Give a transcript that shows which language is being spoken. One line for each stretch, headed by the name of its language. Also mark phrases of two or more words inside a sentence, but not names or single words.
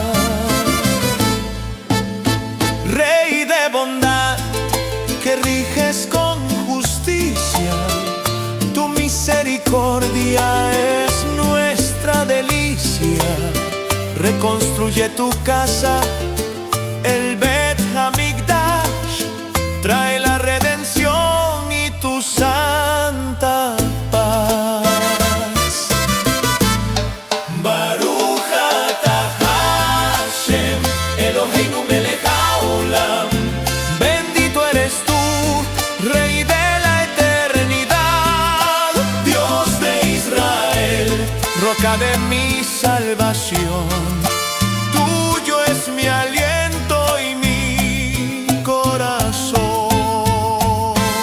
Spanish: Rey de bondad, que riges con justicia, tu misericordia es nuestra delicia. Reconstruye tu casa, el Bet Hamikdash, trae la redención y tu santa paz.
Hebrew: ברוך אתה השם, אלוהינו מלך העולם.
Spanish: Bendito eres tú, Rey de la eternidad, Dios de Israel, roca de mi salvación. Tuyo es mi aliento y mi corazón.